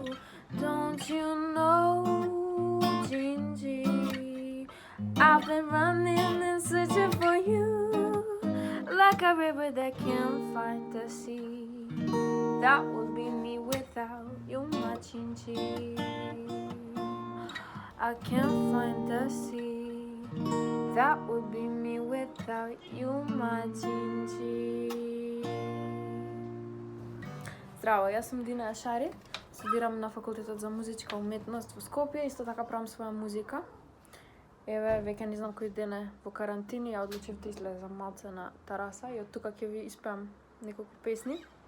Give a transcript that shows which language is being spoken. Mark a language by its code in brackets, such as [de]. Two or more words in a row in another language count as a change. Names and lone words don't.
[en] Don't you know, Gingy, I've been running and searching for you like a river that can't find the sea. That would be me without you, my Gingy. I can't find the sea. That would be me without you, my Gingy. [mk] Здраво, јас сум Дина Јашари, студирам на факултетот за музичка уметност во Скопје, исто така правам своја музика. Еве, веќе не знам кој ден е во карантини, ја одлучив да излезам малце на тераса и од тука ќе ви испеам неколку песни.